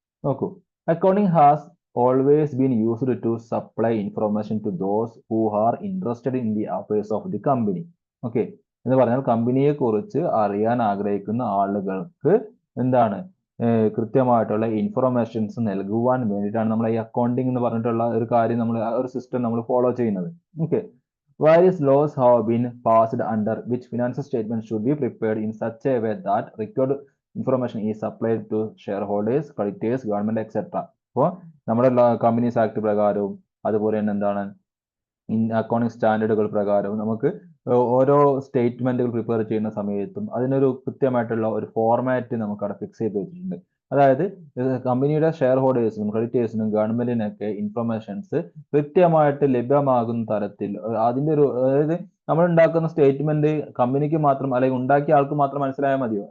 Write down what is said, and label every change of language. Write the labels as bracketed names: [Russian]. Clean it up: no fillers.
[English] നോക്കൂ, accounting has always been used to supply information to those who are interested in the affairs of the company. [Malayalam] Okay, എന്ന് പറഞ്ഞാൽ കമ്പനിയെ കുറിച്ച് അറിയാൻ ആഗ്രഹിക്കുന്ന ആളുകൾക്ക് എന്താണ് കൃത്യമായിട്ടുള്ള ഇൻഫർമേഷൻസ് നൽകുവാൻ വേണ്ടിയിട്ടാണ് നമ്മൾ ഈ അക്കൗണ്ടിങ് എന്ന് പറഞ്ഞിട്ടുള്ള ഒരു കാര്യം, നമ്മൾ ഒരു സിസ്റ്റം നമ്മൾ ഫോളോ ചെയ്യുന്നത്. [English] Okay, various laws have been passed under which financial statements should be prepared in such a way that required information is supplied to shareholders, creditors, government, etc. [Malayalam] അപ്പോൾ നമ്മുടെ കമ്പനീസ് ആക്ട് പ്രകാരവും അതുപോലെ തന്നെ എന്താണ് accounting സ്റ്റാൻഡേർഡുകൾ പ്രകാരവും നമുക്ക് ഓരോ സ്റ്റേറ്റ്മെന്റുകൾ prepare ചെയ്യുന്ന സമയത്തും അതിനൊരു കൃത്യമായിട്ടുള്ള ഒരു ഫോർമാറ്റ് നമുക്ക് അവിടെ ഫിക്സ് ചെയ്ത് വെച്ചിട്ടുണ്ട്. അതായത് കമ്പനിയുടെ ഷെയർ ഹോൾഡേഴ്സിനും ക്രെഡിറ്റേഴ്സിനും ഗവൺമെന്റിനൊക്കെ ഇൻഫർമേഷൻസ് കൃത്യമായിട്ട് ലഭ്യമാകുന്ന തരത്തിൽ അതിന്റെ ഒരു, അതായത് നമ്മൾ ഉണ്ടാക്കുന്ന സ്റ്റേറ്റ്മെന്റ് കമ്പനിക്ക് മാത്രം അല്ലെങ്കിൽ ഉണ്ടാക്കിയ ആൾക്ക് മാത്രം മനസ്സിലായാൽ മതിയോ?